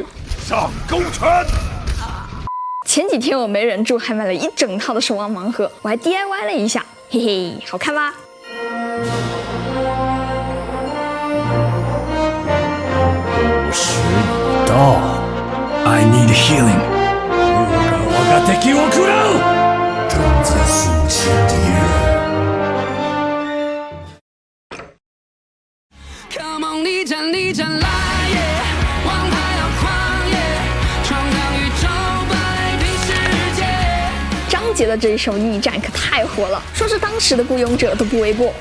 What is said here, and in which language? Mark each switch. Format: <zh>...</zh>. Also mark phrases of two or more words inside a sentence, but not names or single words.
<zh>上勾拳。前几天我没忍住，还买了一整套的守望盲盒，我还 DIY 了一下，嘿嘿，好看吧？时已到 ，</zh> <en>I need healing。</en> <ja>我が敵を食らう。</ja> <zh>正在肃清敌人。</zh> <en>Come on，</en> <zh>力战力战来耶！往太阳狂野，闯荡宇宙，摆平世界。张杰的这一首《逆战》可太火了，说是当时的雇佣者都不为过。</zh>